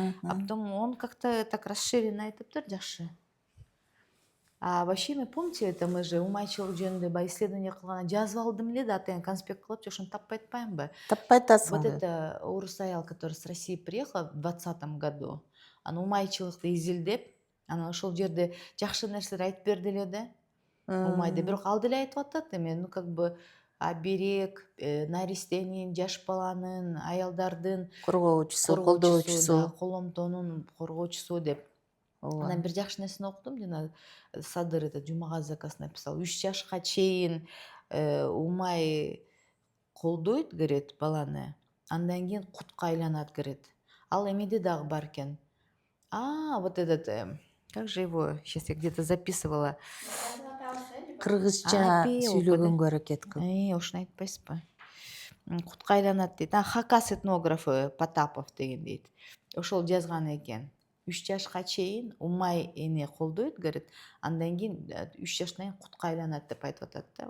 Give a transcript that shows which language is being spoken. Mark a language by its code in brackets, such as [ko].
[ru] А потом он как-то так расширенно [ky] айтыптыр, жакшы. [ru] А вообще, вы помните, это мы же [ky] умайчылык жөнүндө баягы исследование кылганда жазып алдым эле да, атайын конспект кылып, ошону таппай атпаймынбы? Таппай атасың. [ru] Вот это [ky] орус аял, [ru] которая с России приехала в 2020 году, [ky] аны умайчылыкты изилдеп, анан ошол жерде жакшы нерселер айтып берди эле да. Умайды. Бирок ал деле айтып атат эми, [ru] ну как бы оберег, [ky] наристенин, жаш баланын, аялдардын Коргоочусу, колдоочусу, коломтонун коргоочусу деп. Анан бир жакшы нерсени окудум, жана Садыр этот Жумагаз Заказ [ru] написал. [ky] 3 жашка чейин умай колдойт, [ru] говорит, [ky] баланы. Андан кийин кутка айланат, [ru] говорит. [ky] Ал эмеде дагы бар экен. [ru] Вот этот, как же его, сейчас я где-то записывала. [ky] кыргызча сүйлөгөнгө аракет кыл. Ошону айтпайсызбы? Кутка айланат дейт. Хакас этнографы Потапов деген дейт. Ошол жазган экен. 3 жашка чейин умай эне колдойт, [ru] говорит. [ky] Андан кийин 3 жаштан кийин кутка айланат деп айтып атат да.